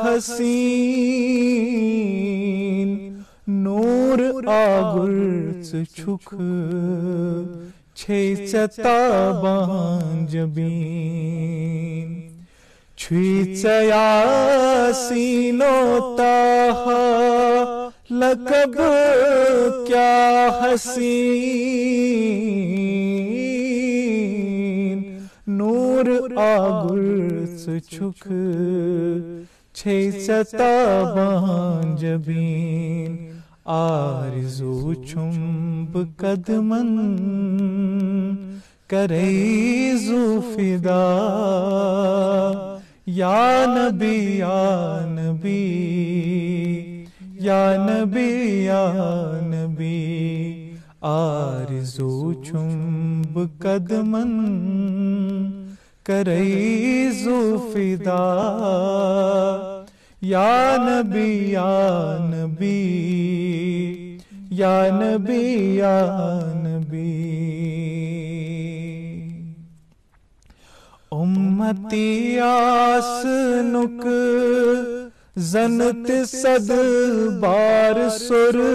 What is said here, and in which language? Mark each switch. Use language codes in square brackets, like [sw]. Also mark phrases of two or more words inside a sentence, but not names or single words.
[ks] حسین نور آگرچ چھک تابان جبین چھوئی یاسین و طٰہٰ لقب کیا حسین نور آگرچ چھک تابان جبین آرزو چنب قدمن کریزو فدا [ar] یا نبی یا نبی یا نبی [ks] یا نبی آرزو چنب قدمن کریزو فدا [ar] یا نبی یا نبی یا نبی [ks] یا نبی امتی آسنک زنت صد بار سر